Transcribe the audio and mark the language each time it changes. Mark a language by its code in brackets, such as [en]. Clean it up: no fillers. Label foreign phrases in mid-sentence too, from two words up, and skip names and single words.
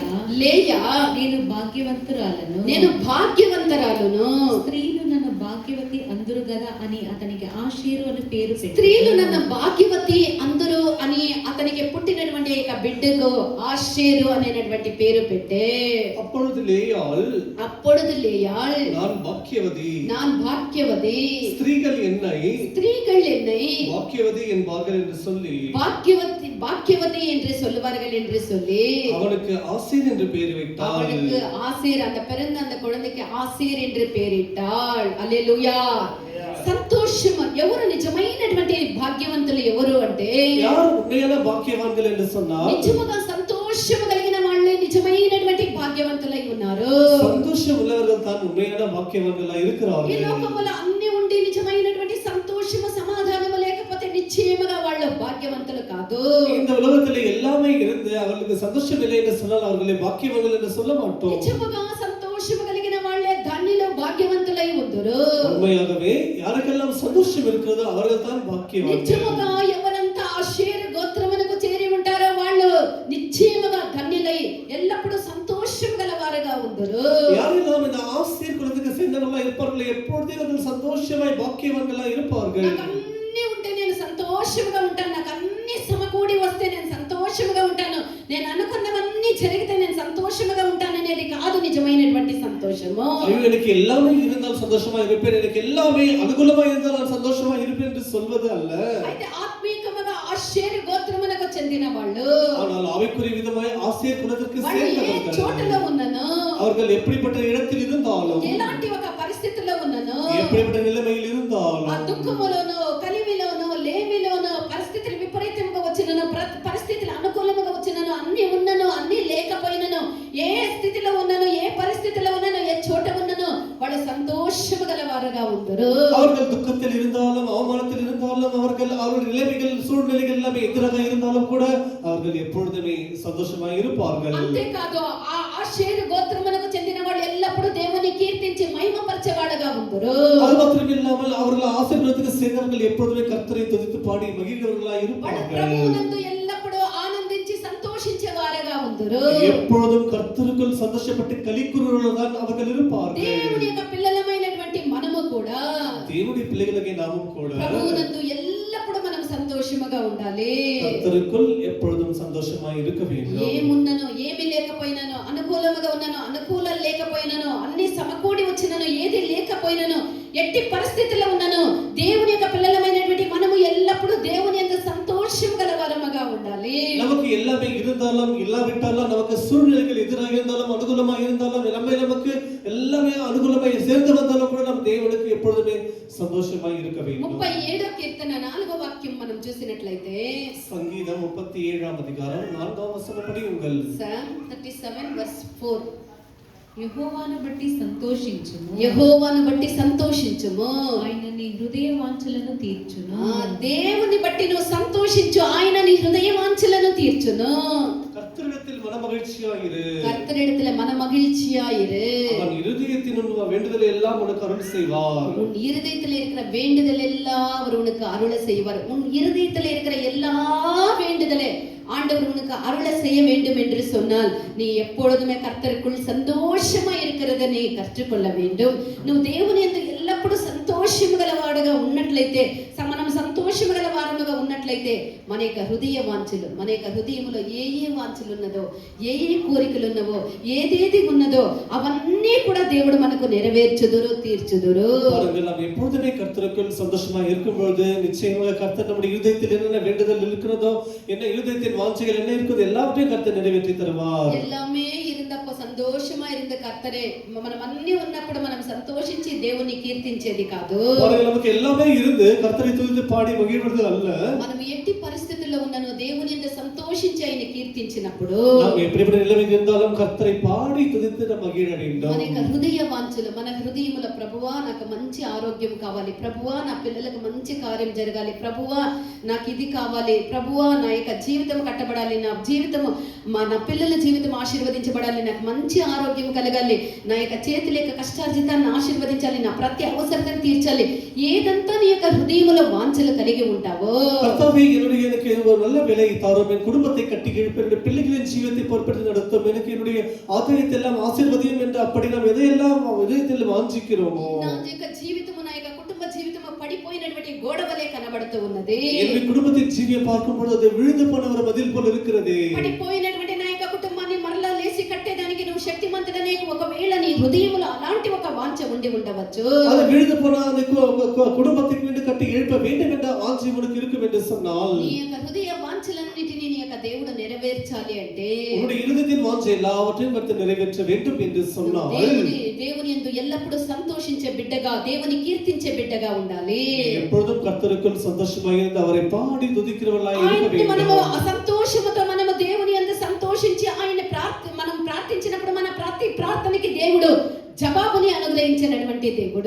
[te] నేను భాగ్యవంతురాలను, స్త్రీలు నన్ను భాగ్యవతి అందురు గదా అని అతనికి ఆషేరు అని పేరు. స్త్రీలు నన్ను భాగ్యవతి అందరూ అని అతనికి పుట్టినటువంటి యొక్క బిడ్డకు ఆషేరు అనేటువంటి పేరు పెట్టే. [ta] அப்பொழுது லேயாள் அப்பொழுது லேயாள் நான் பாக்கியவதி ஸ்திரீகள் என்னை பாக்கியவதி என்பார்கள் என்று சொல்லி பாக்கியவதி என்று சொல்லுவார்கள் என்று சொல்லி அவனுக்கு ஆசேர் என்று பெயர் வைத்தாள். அவனுக்கு ஆசேர், அந்த பிறந்த அந்த குழந்தைக்கு ஆசேர் என்று பெயரிட்டாள். அல்லேலூயா. [te] సంతోషం. ఎవరు నిజమైనటువంటి భాగ్యవంతులు ఎవరు అంటే, [ta] யார் உண்மையான பாக்கியவான்கள் என்று சொன்னால் [te] నిజముగా సంతోషం కలిగిన వాళ్ళే నిజమైనటువంటి భాగ్యవంతులై ఉన్నారు. [ta] சந்தோஷம் உள்ளவர்கள் தான் உண்மையான பாக்கியவான்களா [te] ఈ [ta] இருக்கிறார்கள். [te] లోకంలో అన్ని ఉండి నిజమైనటువంటి సంతోషము సమాధానము లేకపోతే నిశ్చయముగా వాళ్ళు భాగ్యవంతులు కాదు. [ta] இந்த உலகத்திலே எல்லாமே இருந்து அவர்களுக்கு சந்தோஷம் இல்லை என்று சொன்னால் அவர்களை பாக்கியவான்கள் என்று சொல்ல மாட்டோம். [te] నిజముగా సంతోషము కలిగిన వాళ్ళే ధన్యులు భాగ్యవంతులై ఉందురు. [ta] உண்மையாகவே யாருக்கெல்லாம் சந்தோஷம் இருக்கிறதோ அவர்கள் தான் பாக்கியவான்கள். [te] నిజముగా ఎవరంతా ఆషేరు గోత్రమునకు చేరి ఉంటారో వాళ్ళు నిశ్చయముగా ధన్యులై ఎల్లప్పుడూ సంతోషం గలవారుగా ఉందురు. [ta] யாரெல்லாம் இந்த ஆசீர் குலத்துக்கு சேர்ந்தவர்களா இருப்பார்களோ எப்பொழுதே அவர்கள் சந்தோஷமாய் பாக்கியவான்களா இருப்பார்கள். [te] నాకు అన్ని ఉంటే నేను సంతోషంగా ఉంటాను, నాకు అన్ని సమకూడి వస్తే నేను సంతోషంగా ఉంటాను, నేను అనుకున్నవన్నీ జరిగితే నేను సంతోషంగా ఉంటాను అనేది కాదు నిజమైనటువంటి సంతోషము. [ta] ஐயோ எனக்கு எல்லாமே இருந்தால் சந்தோஷமா இருப்பேன், எனக்கு எல்லாமே అనుకూలமா இருந்தால் நான் சந்தோஷமா இருப்பேன் என்று சொல்வது அல்ல. [te] అయితే ఆత్మీయముగా ఆషేరు గోత్రమునకు చెందిన వాళ్ళు, [ta] ஆனால் ஆவிக்குரிய விதமாய் ஆசீர் குலத்திற்கு சேர்ந்தவர்கள் [te] చోటలో ఉన్నను, [ta] அவர்கள் எப்படிப்பட்ட இடத்தில் இருந்தாலும் [te] ఎలాంటి ఒక పరిస్థితిలో ఉన్నను, [ta] எப்படிப்பட்ட நிலைமையில் இருந்தாலும் [te] ఆ దుఃఖములోనో కలిమిలోనో లేమిలోనో పరిస్థితులు విపరీతంగా వచ్చినను, పరిస్థితులు అనుకూలంగా వచ్చినను, అన్ని ఉన్నను అన్ని లేకపోయినను, ఏ స్థితిలో ఉన్నను ఏ పరిస్థితిలో ఉన్నను ఏ చోట ఉన్నను వాళ్ళు సంతోషము గలవారుగా ఉంటారు. [ta] அவர்கள் துக்கத்தில் இருந்தாலும் அவமானத்தில் இருந்தாலும் அவர்கள் நிலைமைகள் சூழ்நிலைகள் எல்லாமே எதிராக இருந்தாலும் கூட அவர்கள் எப்பொழுதுமே சந்தோஷமாக இருப்பார்கள். [te] అంతేకాదు ఆ ఆషేరు గోత్రమునకు చెందిన వాళ్ళు ఎల్లప్పుడూ దేవుని కీర్తించి మహిమపరచేవాడుగా ఉంటారు. [ta] அது மாத்திரம் இல்லாமல் அவர்கள் ஆசீர்வாதத்துக்கு சேர்ந்தவர்கள் எப்பொழுதுமே கர்த்தரை துதித்து பாடி மகிழ்கிறவர்களாக இருப்பார்கள். [te] ప్రభువునందు ఎల్లప్పుడూ ఆనందించి సంతోషించేవారుగా ఉంటారు. [ta] எப்பொழுதும் கர்த்தருக்குள் சந்தோஷப்பட்டு களிக்கூறுவர்களாக அவர்கள் இருப்பார்கள். [te] దేవుని యొక్క పిల్లలమైనటువంటి మనము కూడా, [ta] దేవుని பிள்ளைகளுக்கு நாமும் கூட [te] ప్రభువునందు ఎల్లప్పుడూ మనం సంతోషముగా ఉండాలి. [ta] கர்த்தருக்குள் எப்பொழுதும் சந்தோஷமாய் இருக்க வேண்டும். [te] ఏమున్ననో ఏమి లేకపోయినానో, అనుకూలముగా ఉన్నానో అనుకూలం లేకపోయినానో, అన్ని సమకూడి వచ్చినను ఏది లేకపోయినానో, ఎట్టి పరిస్థితుల్లో ఉన్నానో దేవుని యొక్క పిల్లలమైనటువంటి మనము ఎల్లప్పుడూ దేవుని యందు సంతోషం గలవారముగా ఉండాలి. [ta] நமக்கு எல்லாமே இருந்தாலும் இல்லாவிட்டாலும் நமக்கு சூழ்நிலைகள் எதிராக இருந்தாலும் அனுகூலமாக இருந்தாலும் நமக்கு எல்லாமே அனுகூலமாய் சேர்ந்து வந்தாலும் கூட நம் தேவனுக்கு எப்பொழுதுமே சந்தோஷமாய் இருக்க வேண்டும். [te] 37వ కీర్తన 4వ వాక్యం మనం చూసినట్లయితే, సంగీతం 37వ అధికారం 4వ వచనం படியுங்கள். [en] Psalm 37 verse 4. [te] యెహోవాను బట్టి సంతోషించుము, యెహోవాను బట్టి సంతోషించుము, ఆయన నీ హృదయ వాంఛలను తీర్చును. దేవుని బట్టి నువ్వు సంతోషించు, ఆయన నీ హృదయ వాంఛలను తీర్చును. [ta] கர்த்தரிடத்தில் மனமகிழ்ச்சியாயிரு, கர்த்தரிடத்தில் மனமகிழ்ச்சியாயிரு, அவன் இருதயத்தின் வேண்டுதல் எல்லாம் உனக்கு அருள் செய்வார். உன் இருதயத்தில் இருக்கிற வேண்டுதல் எல்லாம் அவர் உனக்கு அருள செய்வார். உன் இருதயத்தில் இருக்கிற எல்லா வேண்டுதலே ஆண்டவர் உனக்கு அருள செய்ய வேண்டும் என்று சொன்னால் நீ எப்பொழுதுமே கர்த்தருக்குள் சந்தோஷமா இருக்கிறத நீ கற்றுக்கொள்ள வேண்டும். [te] నువ్వు దేవుని యందు ఎల్లప్పుడూ సంతోషము గలవాడుగా ఉన్నట్లయితే, మనం సంతోషము గల వారముగా ఉన్నట్లయితే మన యొక్క హృదయ వాంఛలు, మన యొక్క హృదయములో ఏ ఏ వాంఛలు ఉన్నదో, ఏ ఏ కోరికలు ఉన్నవో, ఏదేది ఉన్నదో అవన్నీ కూడా దేవుడు మనకు నెరవేర్చుదురు, తీర్చుదురు. [ta] நாம் எப்பொழுதுமே கர்த்தருக்குள் சந்தோஷமா இருக்கும் பொழுது நிச்சயமாக கர்த்தர் நம்முடைய இருதயத்தில் என்னென்ன வேண்டுதல் இருக்கிறதோ, என்ன இருதயத்தின் வாஞ்சைகள் என்ன இருக்குதோ எல்லாவற்றையும் கர்த்தர் நிறைவேற்றி தருவார். எல்லாமே இருந்தப்போ సంతోషமா இருந்த கர்த்தரே [te] మనం అన్ని ఉన్నప్పుడు మనం సంతోషించి దేవుని కీర్తించేది కాదు. [ta] நமக்கு எல்லாமே இருந்து கர்த்தரை துதித்து பாடி மகிழ்வது அல்ல. [te] మనం ఎట్టి పరిస్థితుల్లో ఉన్నానో దేవుని యందు సంతోషించి ఆయన కీర్తించినప్పుడు [ta] நாம் எப்படிப்பட்ட நிலைமையில் இருந்தாலும் கர்த்தரை பாடி துதித்து நாம் மகிழ வேண்டும். [te] మన యొక్క హృదయ వాంఛలు, మన హృదయముల ప్రభువా నాకు మంచి ఆరోగ్యం కావాలి, ప్రభువా నా పిల్లలకు మంచి కార్యం జరగాలి, ప్రభువా నాకు ఇది కావాలి, ప్రభువా నా యొక్క జీవితం కట్టబడాలి, నా జీవితము నా పిల్లల జీవితం ఆశీర్వదించబడాలి, నాకు మంచి ఆరోగ్యం కలగాలి, నా యొక్క చేతుల యొక్క కష్టార్జితాన్ని ఆశీర్వదించాలి, నా ప్రతి అవసరతను తీర్చాలి, ఏదంతా నీ యొక్క హృదయములో వాంఛలు కలిగి ఉంటావో, [ta] கர்த்தாவே எனக்கு ஒரு நல்ல வேலை தாரும், என் குடும்பத்தை கட்டி எழுப்ப, என்னுடைய பிள்ளைகளின் ஜீவித்தை பொறுப்பெடுத்து நடத்தும், எனக்கு என்னுடைய ஆதாயத்தை எல்லாம் ஆசீர்வதியும் என்று அப்படி நாம் எதையெல்லாம் இதயத்தில் வாஞ்சிக்கிறோமோ, [te] నా యొక్క జీవితము, నా యొక్క కుటుంబ జీవితము పడిపోయినటువంటి గోడ వలె కనబడుతూ ఉన్నది. [ta] என்னுடைய குடும்பத்தின் ஜீவியை பார்க்கும் பொழுது அது விழுந்து போன ஒரு மதில் போல இருக்கிறது. [te] పడిపోయినటువంటి నా యొక్క కుటుంబాన్ని మరలా లేచి కట్టేదానికి నువ్వు శక్తిమంతుడనే ఒకవేళ నీ హృదయంలో అలాంటి ఒక వాంఛ ఉండి ఉండవచ్చు. [ta] அது விழுந்து போன அந்த குடும்பத்துக்கு மீண்டும் கட்டி எழுப்ப வேண்டும் என்ற ஆசை உனக்கு இருக்கும் என்று சொன்னால் [te] నీ యొక్క హృదయ వాంఛలన్నిటిని నీ యొక్క దేవుడు నెరవేర్చాలి అంటే [ta] உன்னுடைய இருதயத்தின் வாஞ்சை எல்லாவற்றையும் கர்த்தர் நிறைவேற்ற வேண்டும் என்று சொன்னால் [te] దేవుని యందు ఎల్లప్పుడూ సంతోషించే బిడ్డగా దేవుని కీర్తించే బిడ్డగా ఉండాలి. [ta] எப்பொழுதும் கர்த்தருக்குள் சந்தோஷமாக இருந்து அவரை பாடி துதிக்கிறவர்களாய் இருக்க வேண்டும். [te] మనము సంతోషముతో మనము దేవుని యందు సంతోషించి ఆయన మనం ప్రార్థించినప్పుడు మన ప్రతి ప్రార్థనకి దేవుడు జవాబుని అనుగ్రహించినటువంటి దేవుడు.